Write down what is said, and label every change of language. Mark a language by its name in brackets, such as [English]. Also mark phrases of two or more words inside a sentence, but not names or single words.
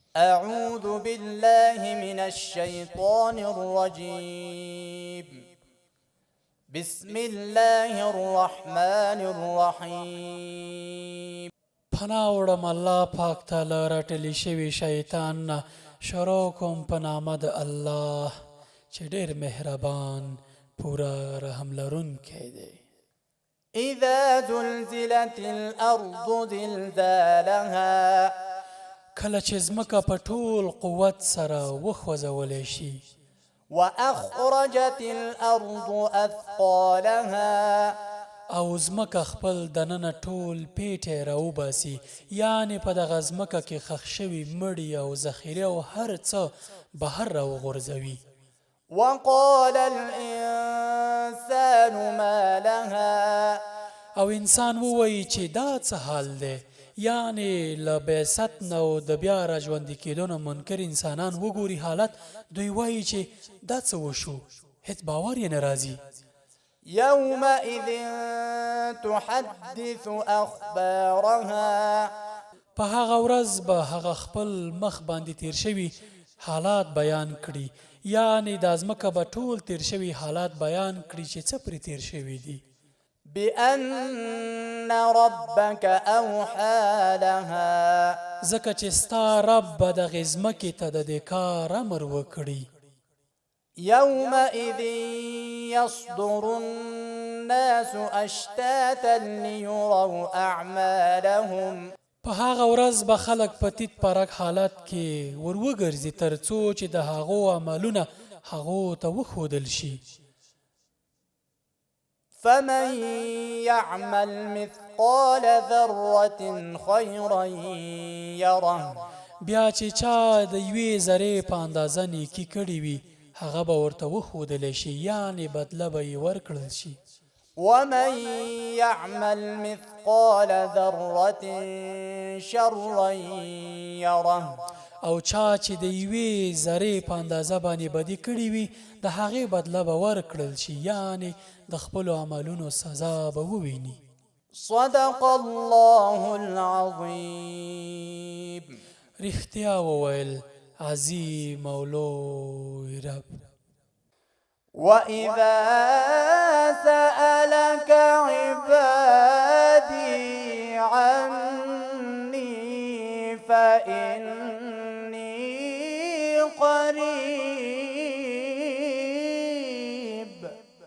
[Arabic] أعوذ بالله من الشيطان الرجيم بسم الله الرحمن الرحيم [Pashto] پناه وړم الله پاک تعالی راټلی شوي شیطان نه. شروع کوم په نامه د الله چې ډېر مهربان پوره رحم لرونکی دی. [Arabic] إذا زلزلت الأرض زلزالها [Pashto] کله چې ځمکه په ټول قوت سره وخوځولی شي. [Arabic] وأخرجت الأرض أثقالها [Pashto] او ځمکه خپل دننه ټول پیټی راوباسي، یعنې په دغه ځمکه کې ښخ شوي مړي او ذخیرې او هر څه بهر راوغورځوي. [Arabic] وقال الإنسان ما لها [Pashto] او انسان ووایي چې دا څه حال دی، یعنې له بعثت نه او د بیا را ژوندي کېدو نه منکر انسانان وګوري حالت، دوی وایي چې دا څه وشو، هېڅ باور یې نه راځي. [Arabic] يومئذ تحدث أخبارها [Pashto] په هغه ورځ به هغه خپل مخ باندې تیر شوي حالات بیان کړي، یعنې دا ځمکه به ټول تیر شوي حالات بیان کړي چې څه پرې تیر شوي دي. [Arabic] بأن ربك أوحى لها [Pashto] ځکه چې ستا رب به دغې ځمکې ته د دې کار امر وکړي. [Arabic] يومئذ يصدر الناس أشتاتا ليروا أعمالهم [Pashto] په هغه ورځ به خلک په تیت پرک حالت کې ور وګرځي تر څو چې د هغو عملونه هغو ته وښودل شي. [Arabic] فمن يعمل مثقال ذرة خيرا يره [Pashto] بیا چې چا د یوې ذرې په اندازه نیکي کړې وي هغه به ورته وښودلی شي، یعنې بدله به یې ورکړل شي. [Arabic] ومن يعمل مثقال ذرة شرا يره [Pashto] او چا چې د یوې ذرې په اندازه باندې بدي کړې وي د هغې بدله به ورکړل شي، یعنې د خپلو عملونو سزا به وویني. [Arabic] صدق الله العظيم. [Pashto] رښتیا وویل عظیم او لوی رب. [Arabic] وإذا سألك عبادي عني فإني قريب